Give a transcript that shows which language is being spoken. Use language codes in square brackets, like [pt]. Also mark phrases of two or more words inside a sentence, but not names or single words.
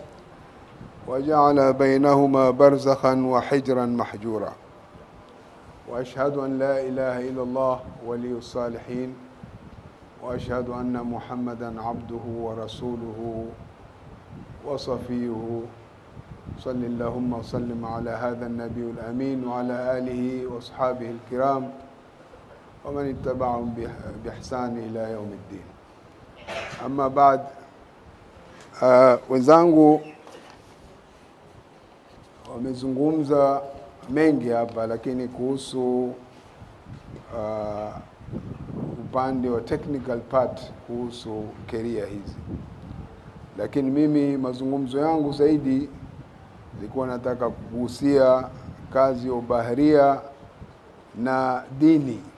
[ar] وجعل بينهما برزخا وحجرا محجورا وأشهد أن لا إله إلا الله ولي الصالحين وأشهد أن محمدا عبده ورسوله وصفيه صل اللهم وسلم على هذا النبي الأمين وعلى آله وأصحابه الكرام ومن اتبعهم بإحسان إلى يوم الدين. أما بعد, [sw] wenzangu wamezungumza mengi hapa, lakini kuhusu upande wa [en] technical part [sw] kuhusu career hizi. Lakini mimi mazungumzo yangu zaidi nilikuwa nataka kugusia kazi ya ubaharia na dini.